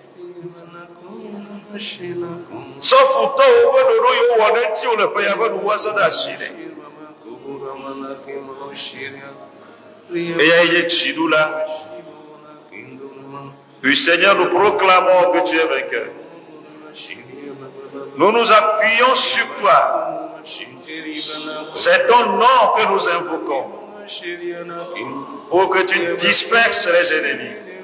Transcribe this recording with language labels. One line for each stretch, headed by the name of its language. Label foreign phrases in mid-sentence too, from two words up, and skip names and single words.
Ewe: Tsɔ futɔwo ƒe ɖoɖo yiwo wɔ ɖe ŋuti le ƒe ya ƒe nuwu atsɔ de asi nɛ. Eya ye dziɖula.
French: Oui, Seigneur, nous proclamons que tu es vainqueur. Nous nous appuyons sur toi. C'est ton nom que nous invoquons, pour que tu disperses les ennemis.